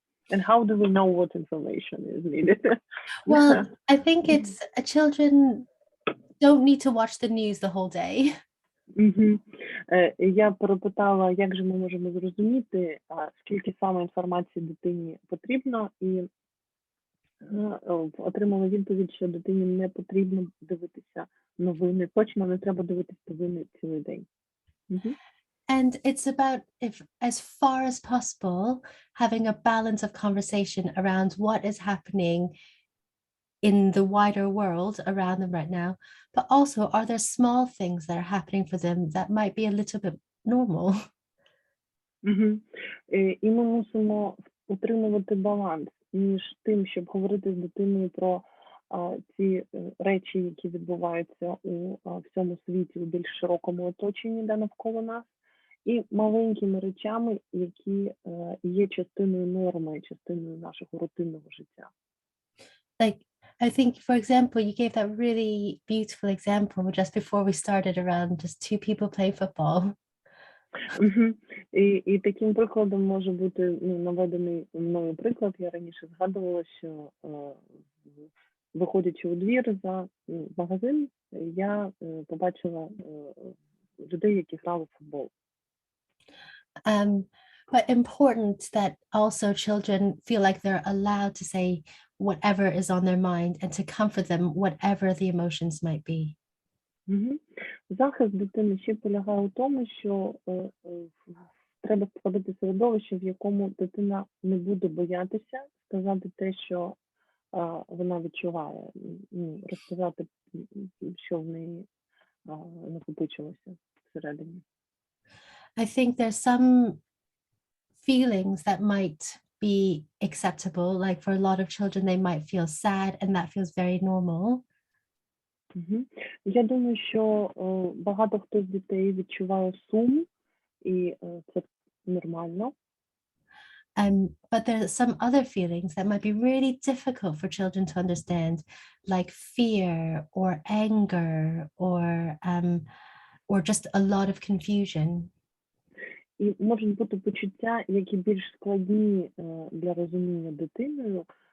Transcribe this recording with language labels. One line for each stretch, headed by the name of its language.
English: And how do we know what information is needed? Well, I think it's children don't need to watch the news the whole day.
Ukrainian: Я перепитала, як же ми можемо зрозуміти, скільки саме інформації дитині потрібно, і отримала відповідь, що дитині не потрібно дивитися новини, точно не треба дивитися новини цілий день.
English: And it's about, if as far as possible, having a balance of conversation around what is happening in the wider world around them right now, but also are there small things that are happening for them that might be a little bit normal?
Ukrainian: І ми мусимо утримувати баланс між тим, щоб говорити з дитиною про ці речі, які відбуваються у всьому світі, у більш широкому оточенні, навколо нас, і маленькими речами, які є частиною норми, частиною нашого рутинного життя.
English: Like, I think, for example, you gave that really beautiful example just before we started around just two people playing football.
Ukrainian: І таким прикладом може бути наведений мною приклад. Я раніше згадувала, що виходячи у двір за магазин, я побачила людей, які грали в футбол.
English: But important that also children feel like they're allowed to say whatever is on their mind and to comfort them whatever the emotions might be.
Ukrainian: Захист дитини ще полягає у тому, що треба створити середовище, в якому дитина не буде боятися сказати те, що вона відчуває, розказати, що в неї накопичилося всередині.
English: I think there's some feelings that might be acceptable, like for a lot of children they might feel sad and that feels very normal.
Ukrainian: Я думаю, що багато хто з дітей відчуває сум, і це нормально.
English: But there are some other feelings that might be really difficult for children to understand, like fear or anger or just a lot of confusion.
Ukrainian: І можуть бути почуття, які більш складні для розуміння дитиною.